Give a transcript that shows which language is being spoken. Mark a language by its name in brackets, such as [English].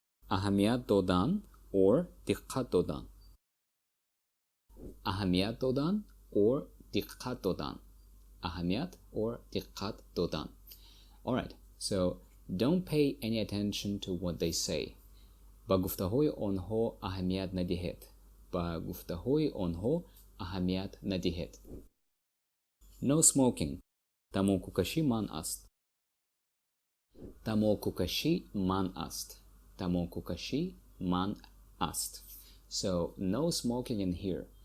[Tajik] Аҳамият додан or диққат додан. Аҳамият додан or диққат додан. Аҳамият or диққат додан. [English] Alright, so don't pay any attention to what they say. [Tajik] Ба гуфтаҳои онҳо аҳамият надиҳед. Ба гуфтаҳои онҳо аҳамият надиҳед. [English] No smoking. [Tajik] Тамокукашӣ манъ аст. Тамокукашӣ манъ аст. Тамокукашӣ манъ аст. [English] So no smoking in here.